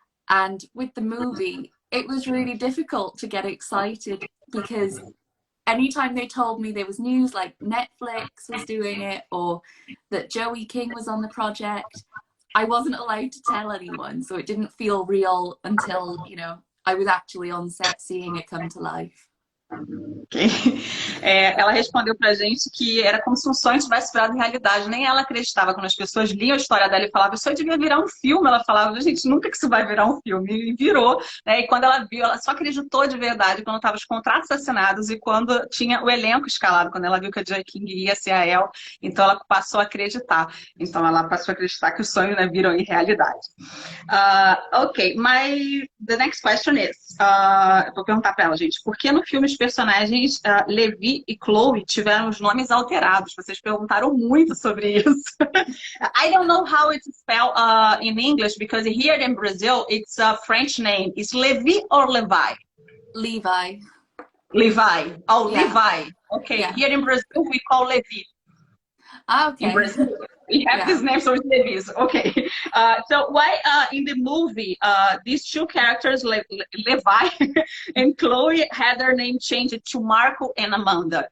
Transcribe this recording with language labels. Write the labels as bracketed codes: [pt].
[en] And with the movie, it was really difficult to get excited because anytime they told me there was news like Netflix was doing it or that Joey King was on the project, I wasn't allowed to tell anyone. So it didn't feel real until, I was actually on set seeing it come to life. Okay. [pt] Ela respondeu pra gente que era como se um sonho tivesse virado realidade. Nem ela acreditava quando as pessoas liam a história dela e falavam, isso devia virar um filme. Ela falava, gente, nunca que isso vai virar um filme. E virou, né? E quando ela viu, ela só acreditou de verdade quando estavam os contratos assinados e quando tinha o elenco escalado, quando ela viu que a Joy King ia ser a Elle. Então ela passou a acreditar. Então ela passou a acreditar que o sonho, né, virou em realidade. [en] Ok, the next question is, [pt] eu vou perguntar pra ela, gente, por que no filme os personagens Levi e Chloe tiveram os nomes alterados? Vocês perguntaram muito sobre isso. [en] I don't know how it's spelled in English, because here in Brazil, it's a French name. Is Levi or Levi? Levi. Levi. Oh, yeah. Levi. Okay, yeah. Here in Brazil, we call Levi. Okay. In Brazil. We have this name, so it's Levi's. Okay. So why in the movie, these two characters, Levi and Chloe, had their name changed to Marco and Amanda?